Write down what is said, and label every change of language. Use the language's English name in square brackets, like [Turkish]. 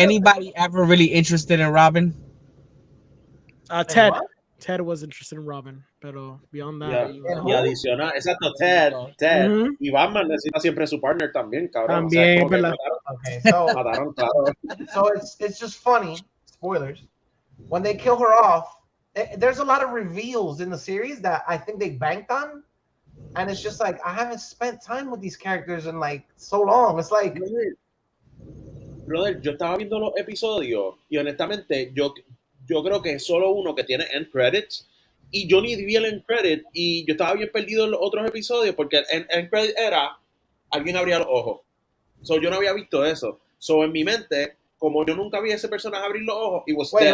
[English] anybody ever really interested in Robin? Ted. What? Ted was interested in Robin, pero beyond that. [Spanish] Y adicional, exacto, Ted. Mhm. Y Batman necesita siempre su partner también, cabrón. También, o sea, ¿verdad? [English] Okay, so [Spanish] mataron, claro. [English] so it's just funny. Spoilers. When they kill her off, there's a lot of reveals in the series that I think they banked on, and it's just like I haven't spent time with these characters in like so long. It's like, [Spanish] Brother, yo estaba viendo los episodios y honestamente yo creo que es solo uno que tiene end credits y yo ni vi el end credit y yo estaba bien perdido en los otros episodios porque el end credit era alguien abría los ojos. So, yo no había visto eso. So, en mi mente, como yo nunca vi a ese personaje abrir los ojos, [English] it was dead.